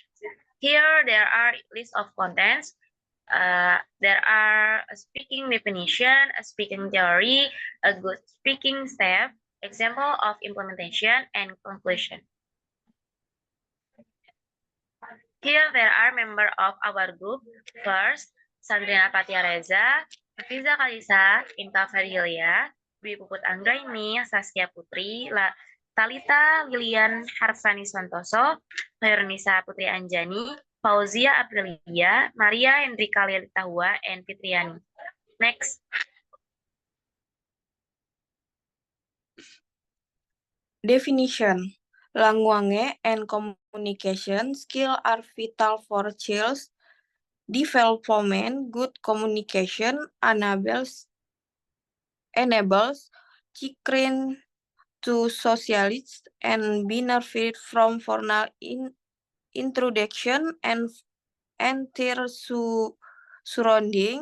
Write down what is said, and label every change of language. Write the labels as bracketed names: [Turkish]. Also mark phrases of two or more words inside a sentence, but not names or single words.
[English] Here there are list of contents. There are a speaking definition, a speaking theory, a good speaking step, example of implementation, and conclusion. Here there are members of our group. First, Sandrina Patia Reza, Hafiza Kalisa, Inta Fadilia, Dwi Puput Anggraini, Saskia Putri, Talita Lilian Harsani Santoso, Nisa Putri Anjani, Fauzia Aprilia, Maria Hendrika Lilitahua, and Fitriani. Next. Definition. Language and communication skill are vital for children's development. Good communication enables children to socialize and benefit from formal introduction and their surrounding.